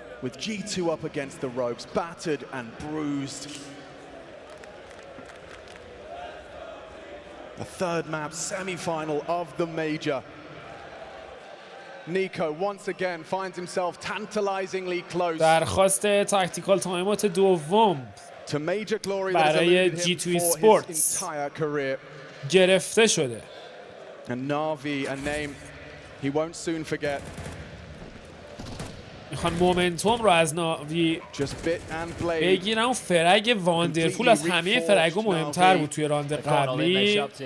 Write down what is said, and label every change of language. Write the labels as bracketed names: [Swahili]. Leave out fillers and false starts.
[English] With G2 up against the ropes, battered and bruised. The third map semi-final of the major. Nico once again finds himself tantalizingly close. [Persian] درخواست تاکتیکال تایموت دوم برای G2 Sports گرفته شده. [English] And NaVi, a name he won't soon forget. [Persian] میخوان مومنتوم رو از ناوی بگیرن. فرگ واندرفول از همه فرگ‌ها مهمتر بود توی راند قبلی.